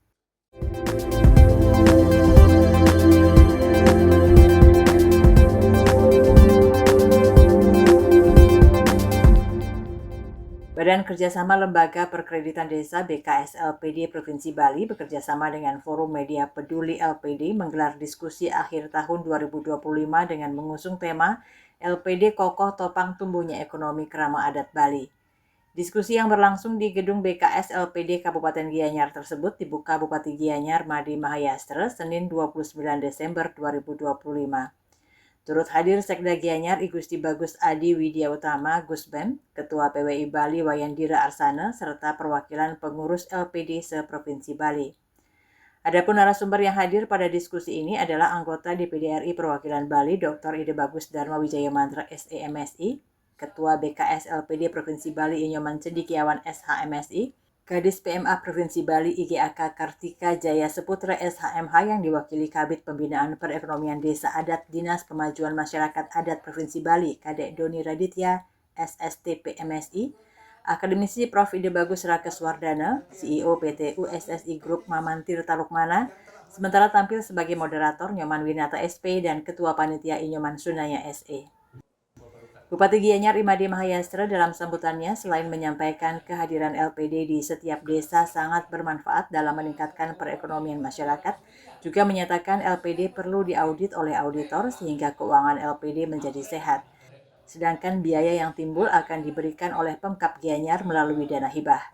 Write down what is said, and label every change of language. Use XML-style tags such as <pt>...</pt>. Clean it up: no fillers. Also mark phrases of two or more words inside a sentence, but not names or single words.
<id>Badan Kerjasama Lembaga Perkreditan Desa BKS LPD Provinsi Bali bekerjasama dengan Forum Media Peduli LPD menggelar diskusi akhir tahun 2025 dengan mengusung tema LPD Kokoh Topang Tumbuhnya Ekonomi Krama Adat Bali. Diskusi yang berlangsung di gedung BKS LPD Kabupaten Gianyar tersebut dibuka Bupati Gianyar Madi Mahayastra Senin 29 Desember 2025. Turut hadir Sekda Gianyar I Gusti Bagus Adi Widya Utama Gusbem, Ketua PWI Bali Wayandira Arsana, serta perwakilan pengurus LPD se-Provinsi Bali. Adapun narasumber yang hadir pada diskusi ini adalah anggota DPD RI Perwakilan Bali Dr. Ide Bagus Dharma Wijaya Mantra SEMSI, Ketua BKS LPD Provinsi Bali Inyoman Cendikiawan SHMSI, Kadis PMA Provinsi Bali IGAK Kartika Jaya Seputra SHMH yang diwakili Kabid Pembinaan Perekonomian Desa Adat Dinas Pemajuan Masyarakat Adat Provinsi Bali Kadek Doni Raditya SSTP MSI, Akademisi Prof. Ide Bagus Rakeswardana, CEO PT USSI Group Maman Tirta Lukmana, sementara tampil sebagai moderator Nyoman Winata SP dan Ketua Panitia Inyoman Sunaya SE. Bupati Gianyar Imade Mahayastra dalam sambutannya selain menyampaikan kehadiran LPD di setiap desa sangat bermanfaat dalam meningkatkan perekonomian masyarakat, juga menyatakan LPD perlu diaudit oleh auditor sehingga keuangan LPD menjadi sehat. Sedangkan biaya yang timbul akan diberikan oleh Pemkab Gianyar melalui dana hibah.</id>